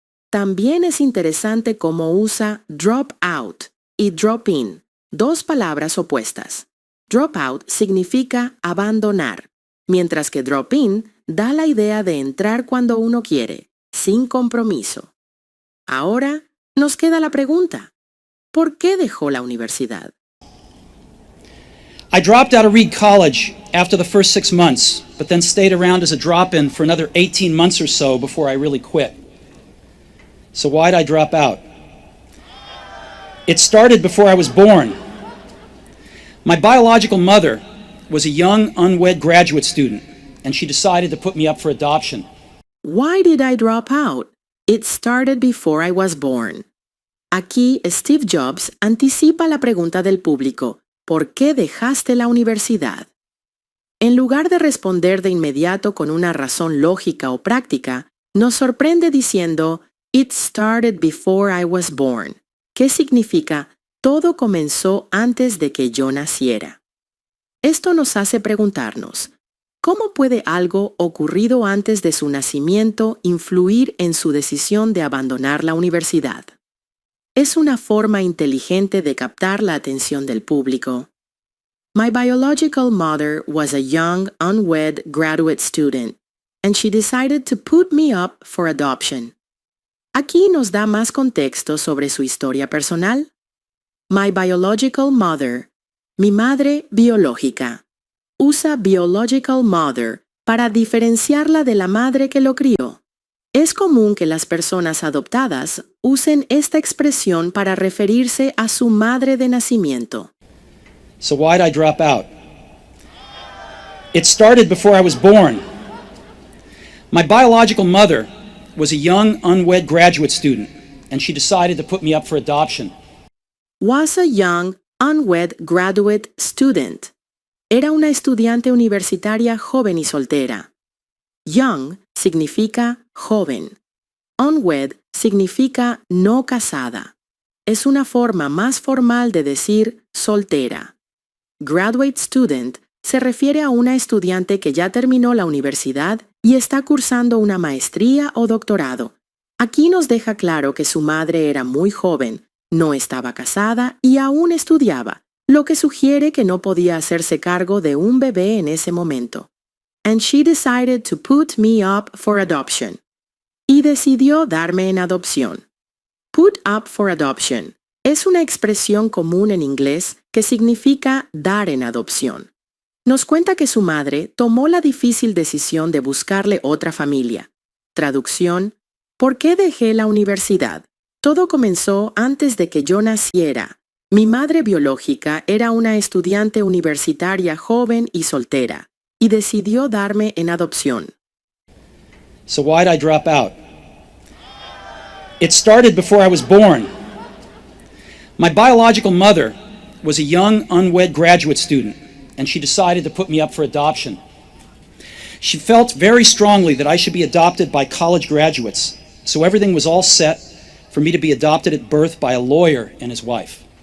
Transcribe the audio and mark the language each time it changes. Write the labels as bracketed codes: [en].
[es] También es interesante cómo usa [en] drop out [es] y [en] drop in, [es] 2 palabras opuestas. [en] Drop out [es] significa abandonar, mientras que [en] drop in [es] da la idea de entrar cuando uno quiere, sin compromiso. Ahora nos queda la pregunta, ¿por qué dejó la universidad? [en] I dropped out of Reed College after the first 6 months, but then stayed around as a drop-in for another 18 months or so before I really quit. So why'd I drop out? It started before I was born. My biological mother was a young, unwed graduate student, and she decided to put me up for adoption. Why did I drop out? It started before I was born. [es] Aquí Steve Jobs anticipa la pregunta del público, ¿por qué dejaste la universidad? En lugar de responder de inmediato con una razón lógica o práctica, nos sorprende diciendo, [en] It started before I was born, [es] que significa todo comenzó antes de que yo naciera. Esto nos hace preguntarnos, ¿cómo puede algo ocurrido antes de su nacimiento influir en su decisión de abandonar la universidad? Es una forma inteligente de captar la atención del público. [en] My biological mother was a young, unwed graduate student, and she decided to put me up for adoption. [es] Aquí nos da más contexto sobre su historia personal. [en] My biological mother, [es] mi madre biológica. Usa [en] biological mother [es] para diferenciarla de la madre que lo crió. Es común que las personas adoptadas usen esta expresión para referirse a su madre de nacimiento. [en] So why'd I drop out? It started before I was born. My biological mother was a young, unwed graduate student, and she decided to put me up for adoption. Was a young, unwed graduate student. [es] Era una estudiante universitaria joven y soltera. [en] Young [es] significa joven. [en] Unwed [es] significa no casada. Es una forma más formal de decir soltera. [en] Graduate student [es] se refiere a una estudiante que ya terminó la universidad y está cursando una maestría o doctorado. Aquí nos deja claro que su madre era muy joven, no estaba casada y aún estudiaba, lo que sugiere que no podía hacerse cargo de un bebé en ese momento. [en] And she decided to put me up for adoption. [es] Y decidió darme en adopción. [en] Put up for adoption [es] es una expresión común en inglés que significa dar en adopción. Nos cuenta que su madre tomó la difícil decisión de buscarle otra familia. Traducción: ¿por qué dejé la universidad? Todo comenzó antes de que yo naciera. Mi madre biológica era una estudiante universitaria joven y soltera, y decidió darme en adopción. [en] So why'd I drop out? It started before I was born. My biological mother was a young, unwed graduate student, and she decided to put me up for adoption. She felt very strongly that I should be adopted by college graduates, so everything was all set for me to be adopted at birth by a lawyer and his wife.